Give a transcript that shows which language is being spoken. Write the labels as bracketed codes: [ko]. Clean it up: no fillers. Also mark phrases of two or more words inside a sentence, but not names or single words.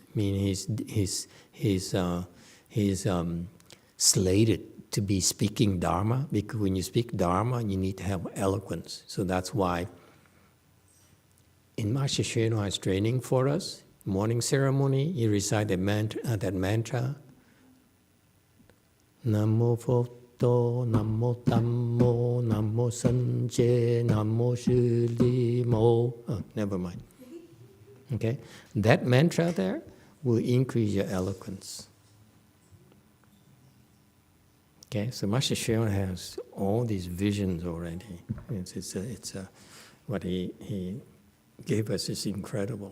[en] I mean, he's slated to be speaking Dharma, because when you speak Dharma, you need to have eloquence. So that's why in Master Hsuan Hua's training for us, morning ceremony, you recite that mantra, [zh] Namo Photo, Namo Tammo, Namo Sanje, Namo Shili Mo. [en] Oh, never mind. Okay, that mantra there will increase your eloquence. Okay, so Master Hsuan Hua has all these visions already. What he gave us is incredible.